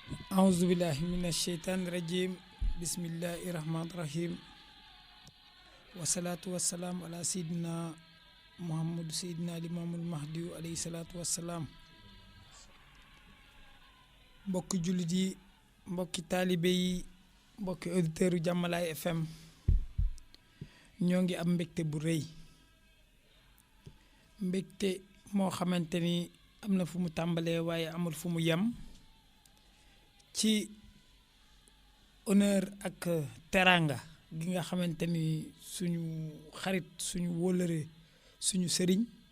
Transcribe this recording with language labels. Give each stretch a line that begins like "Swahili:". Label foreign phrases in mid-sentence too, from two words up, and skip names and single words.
Arabic: أعوذ بالله من الشيطان الرجيم بسم الله الرحمن الرحيم والصلاة والسلام على سيدنا محمد سيدنا الإمام المهدي عليه الصلاة والسلام
Wolof: mbokki jullit yi mbokki taalibe yi mbokki auditeurs yu Jàmmalaay FM ñoo ngi am mbégte bu rëy mbégte moo xamante ni am na fu mu tàmbalee waaye amul fu mu yem ci honneur ak teranga gi nga xamante ni suñu xarit suñu wóllëre suñu sëriñ